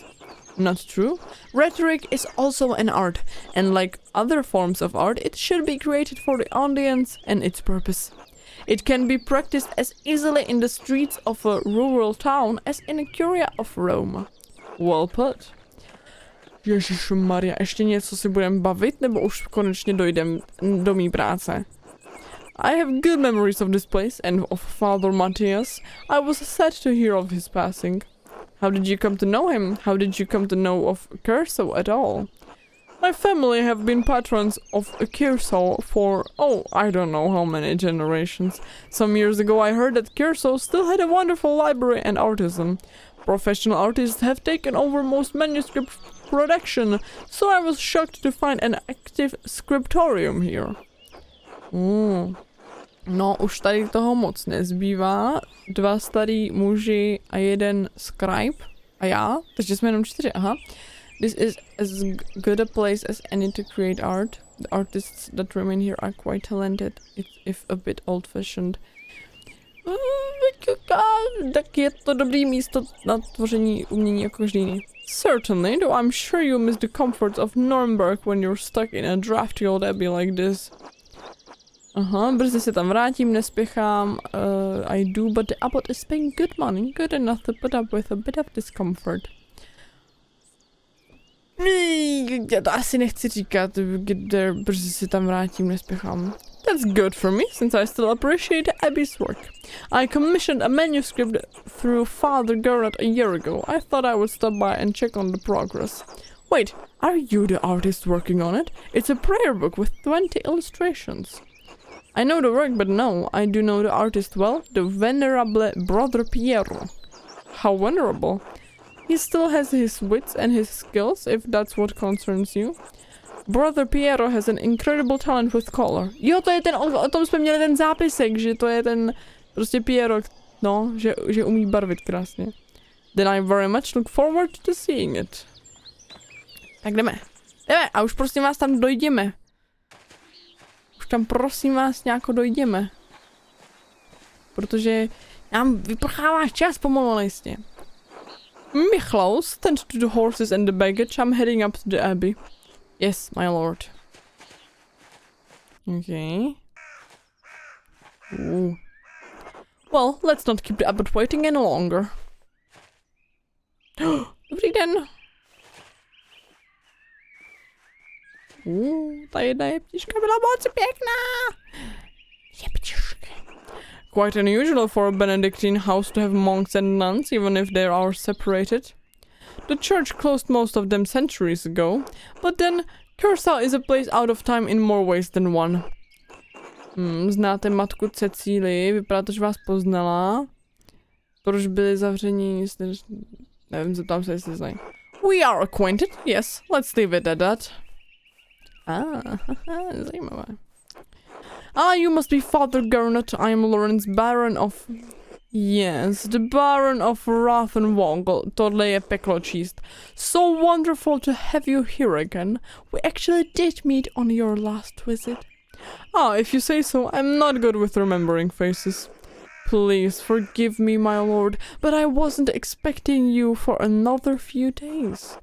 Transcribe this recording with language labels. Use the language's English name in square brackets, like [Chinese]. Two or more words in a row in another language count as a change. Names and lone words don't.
[English] Not true. Rhetoric is also an art, and like other forms of art, it should be created for the audience and its purpose. It can be practiced as easily in the streets of a rural town as in a curia of Rome. Well put. [Czech] Ježišmarja, ještě něco si budeme bavit, nebo už konečně dojdem do mý práce? [English] I have good memories of this place and of Father Matthias. I was sad to hear of his passing. How did you come to know him? How did you come to know of Curso at all? My family have been patrons of Kershaw for, I don't know how many generations. Some years ago I heard that Kershaw still had a wonderful library and artisan. Professional artists have taken over most manuscript production, so I was shocked to find an active scriptorium here. [Czech] No, už tady toho moc nezbývá. 2 starý muži a 1 scribe. A já? Takže jsme jenom 4, aha. [English] This is as good a place as any to create art. The artists that remain here are quite talented, if a bit old-fashioned. [Czech] Tak je to dobrý místo na tvoření umění jako každý jiný. [English] Certainly, though I'm sure you miss the comforts of Nuremberg when you're stuck in a drafty old abbey like this. [Czech] Aha, brzy se tam vrátím, nespěchám. [English] I do, but the abbot is paying good money, good enough to put up with a bit of discomfort. [Czech] Já to asi nechci říkat, kde brzy se tam vrátím, nespěchám. [English] That's good for me, since I still appreciate the abbey's work. I commissioned a manuscript through Father Gerard a year ago. I thought I would stop by and check on the progress. Wait, are you the artist working on it? It's a prayer book with 20 illustrations. I know the work, but no, I do know the artist well, the venerable Brother Piero. How venerable. He still has his wits and his skills, if that's what concerns you. Brother Piero has an incredible talent with color. [Czech] Jo, to je ten, o tom jsme měli ten zápisek, že to je ten, prostě Piero, no, že umí barvit krásně. [English] Then I very much look forward to seeing it. [Czech] Tak jdeme a už prosím vás tam dojdeme. Už tam prosím vás nějako dojdeme. Protože nám vyprchává čas pomalu na jistě. [English] Michlaus, tend to the horses and the baggage. I'm heading up to the abbey. Yes, my lord. Okay. Ooh. Well, let's not keep the abbot waiting any longer. [Czech] Dobrý den. Ta jedna jeptiška byla moc pěkná. Jeptišky. [English] Quite unusual for a Benedictine house to have monks and nuns, even if they are separated. The church closed most of them centuries ago, but then Kershaw is a place out of time in more ways than one. [Czech] Znáte matku Cecílii, vypadá to, že vás poznala. Proč byli zavření, nevím, zeptám se, jestli znají. [English] We are acquainted, yes, let's leave it at that. [Czech] Zajímavé. [English] You must be Father Gernot. I am Lawrence, Baron of... Yes, the Baron of Rathenwogel. [Czech] Tohle je peklo číst. [English] So wonderful to have you here again. We actually did meet on your last visit. If you say so, I'm not good with remembering faces. Please forgive me, my lord, but I wasn't expecting you for another few days.